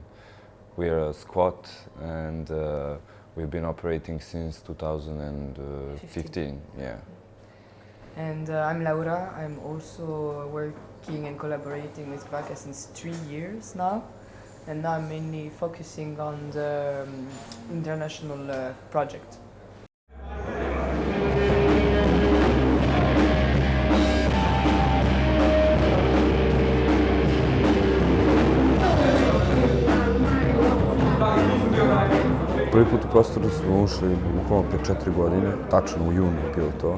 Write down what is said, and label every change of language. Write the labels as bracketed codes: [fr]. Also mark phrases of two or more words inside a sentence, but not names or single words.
[en] We are a squat and we've been operating since 2015. Yeah. And I'm Laura, I'm also working and collaborating with Kvaka since 3 years now. And I'm mainly focusing on the international project. [sr] Prvi put u prostoru smo ušli bukvalno pre 4 godine, tačno u junu je bilo to.